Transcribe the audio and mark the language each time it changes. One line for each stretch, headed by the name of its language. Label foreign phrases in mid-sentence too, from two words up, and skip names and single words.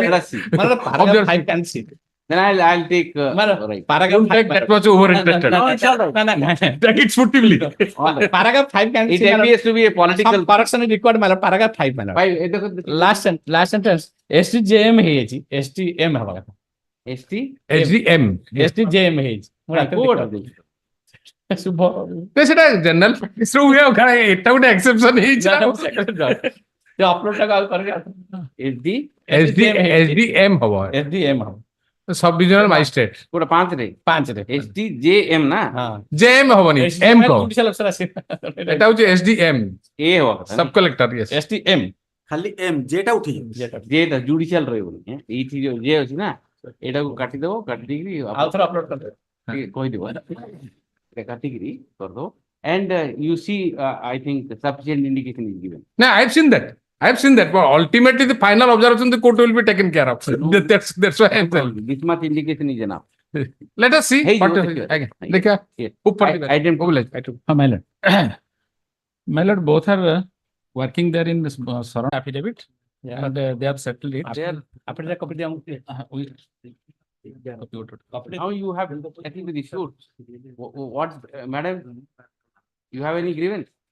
English: Let us see. Paragraph 5 can see. Then I'll take. Right. Paragraph Don't take that much over-interested. No, it's all right. Take it sportively. All right. Paragraph 5 can It see. appears to be a political. Some correction is required, my lord. Paragraph 5, my lord. Last sentence. STJM ହେଇଯାଇଛି.
Odia: STM ହବା କଥା. ST. SDM. STJM ହେଇଯାଇଛି. ଶୁଭ. ସେଟା
English: general practice
Odia: ରୁ ହୁଏ ଆଉ କାଣା ଏଟା ଗୋଟେ ଏକ୍ସେପସନ ହେଇଛି ଅପଲୋଡ ଟାକୁ ଆଉ କରିବି. SDM ହବ SDM ହବ.
English: sub divisional magistrate
Odia: ପୁରା 5 ରେ. 5 ରେ. STJM ନା. JM ହବନି M କହ
English: judicial officer ଆସିବ.
Odia: ଏଟା ହଉଛି SDM A ହବ କଥା।
English: sub collector yes
Odia: STM ଖାଲି M ଯେଟା ଉଠି ଯେଟା ଜୁଡିସିଆଲ ରହିବନି ଏଇଠି ଯୋଉ ଯେ ଅଛି ନା ଏଇଟାକୁ କାଟିଦବ କାଟି ଦେଇକିରି ଆଉ ଥରେ ଅପଲୋଡ କରିଦେବେ। ଟିକେ କହିଦେବ ଏଇଟା କାଟିକିରି କରିଦବ
English: and you see I think sufficient indication is given. No, I've seen that. I've seen that. But ultimately, the final observation, the court will be taken care of. No, That's why I'm telling. this much indication is enough. Let us see. Hey, what you is take again. care.
Hindi: देखिए,
English: Yes.
Hindi: ऊपर की बात.
English: Item My lord. My lord, both are working there in this surround affidavit. Yeah. And they have settled it. There- After the copy, Now you have taken the suit. What, madam? You have any grievance?